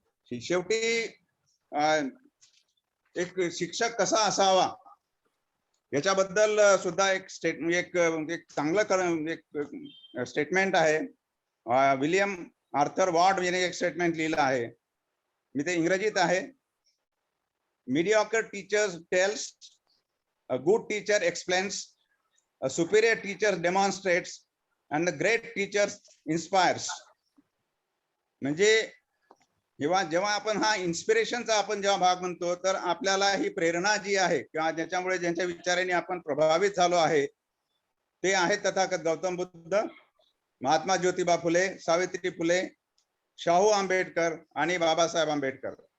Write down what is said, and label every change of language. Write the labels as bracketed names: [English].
[Marathi] शेवटी एक शिक्षक कसा असावा याच्याबद्दल सुद्धा एक चांगलं स्टेटमेंट आहे. विलियम आर्थर वॉर्ड याने एक स्टेटमेंट लिहिलं आहे, मी ते इंग्रजीत आहे. [English] Mediocre teachers tells, a good teacher explains, a superior teacher demonstrates, and the great teacher inspires. [Marathi] म्हणजे जेव्हा आपण हा इन्स्पिरेशनचा आपण जेव्हा भाग म्हणतो तर आपल्याला ही प्रेरणा जी आहे किंवा ज्याच्यामुळे ज्यांच्या विचारांनी आपण प्रभावित झालो आहे ते आहेत तथागत गौतम बुद्ध, महात्मा ज्योतिबा फुले, सावित्री फुले, शाहू आंबेडकर आणि बाबासाहेब आंबेडकर.